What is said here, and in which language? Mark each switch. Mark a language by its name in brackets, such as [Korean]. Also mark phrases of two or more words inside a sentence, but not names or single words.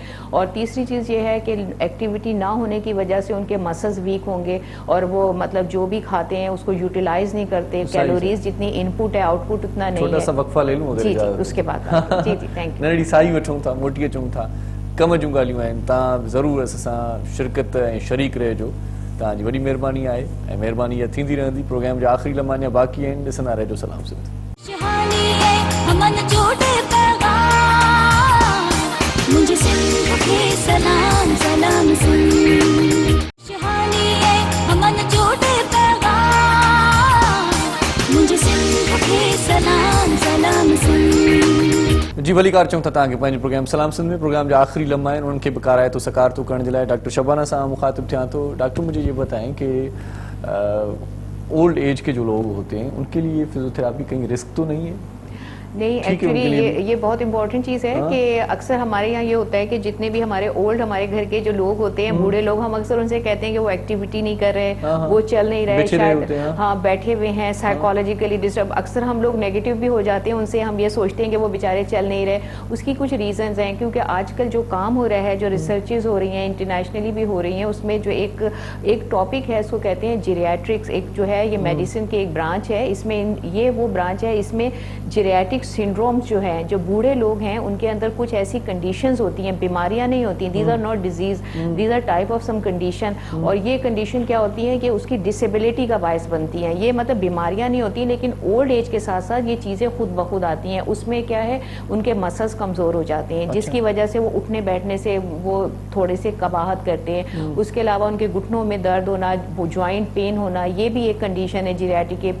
[Urdu] اور تیسری چیز یہ ہے کہ ایکٹیویٹی نہ ہونے کی وجہ سے ان کے مسلز ویک ہوں گے، اور وہ مطلب جو بھی کھاتے ہیں اس کو یوٹیلائز نہیں کرتے. کیلوریز جتنی ان پٹ ہے آؤٹ پٹ اتنا نہیں ہے. چھوٹا سا وقفہ لے لوں جی جی اس کے بعد جی جی [English] thank you. [Sindhi] نڑی سائی وٹھوں تھا، موٹی اچوں تھا، کم جوں ॻाल्हियूं आहिनि. तव्हां ज़रूरु असां सां शिरकत ऐं शरीक रहिजो. तव्हांजी वॾी महिरबानी आहे ऐं महिरबानी इहा थींदी रहंदी. प्रोग्राम जा आख़िरी लम्हा अञा बाक़ी आहिनि, ॾिसंदा रहिजो सलाम सिंध. [Urdu] خوشحالی ہے ہمن جوڑے پیغام مجھے سندھ کے سلام سلام سندھ. خوشحالی ہے ہمن جوڑے پیغام مجھے سندھ کے سلام سلام سندھ. [Sindhi] जी भली कार चऊं था तव्हांखे पंहिंजे प्रोग्राम सलाम सिंध में. प्रोग्राम जा आख़िरी लम्हा आहिनि, उन्हनि खे बि काराइतो सकारतो करण जे लाइ डॉक्टर शबाना सां मुखातिब थियां थो. [Urdu] ڈاکٹر مجھے یہ بتائیں کہ [English] old age [Urdu] کے جو لوگ ہوتے ہیں ان کے لیے فزیوتھراپی کہیں رسک تو نہیں ہے? نہیں ایکچولی یہ بہت امپورٹنٹ چیز ہے کہ اکثر ہمارے یہاں یہ ہوتا ہے کہ جتنے بھی ہمارے اولڈ ہمارے گھر کے جو لوگ ہوتے ہیں، بوڑھے لوگ، ہم اکثر ان سے کہتے ہیں کہ وہ ایکٹیویٹی نہیں کر رہے، وہ چل نہیں رہے، شاید ہاں بیٹھے ہوئے ہیں، [English] psychologically disturb. [Urdu] اکثر ہم لوگ نیگیٹو بھی ہو جاتے ہیں ان سے، ہم یہ سوچتے ہیں کہ وہ بیچارے چل نہیں رہے. اس کی کچھ ریزنز ہیں، کیونکہ آج کل جو کام ہو رہا ہے، جو ریسرچز ہو رہی ہیں انٹرنیشنلی بھی ہو رہی ہیں، اس میں جو ایک ٹاپک ہے اس کو کہتے ہیں جیریاٹرکس. ایک جو ہے یہ میڈیسن کی ایک برانچ ہے، اس میں یہ وہ برانچ ہے، اس میں [English] geriatric syndromes [Urdu] جو ہیں، جو بوڑھے لوگ ہیں ان کے اندر کچھ ایسی کنڈیشنز ہوتی ہیں، بیماریاں نہیں ہوتی. [English] these are not disease, these are type of some condition. [Urdu] اور یہ کنڈیشن کیا ہوتی ہے کہ اس کی ڈسیبلٹی کا باعث بنتی ہیں. یہ مطلب بیماریاں نہیں ہوتی، لیکن [English] old age [Urdu] کے ساتھ ساتھ یہ چیزیں خود بخود آتی ہیں. اس میں کیا ہے، ان کے مسلز کمزور ہو جاتے ہیں، جس کی وجہ سے وہ اٹھنے بیٹھنے سے وہ تھوڑے سے قباحت کرتے ہیں. اس کے علاوہ ان کے گھٹنوں میں درد ہونا، [English] joint pain [Urdu] ہونا، یہ بھی ایک کنڈیشن ہے جیریاٹرک کے.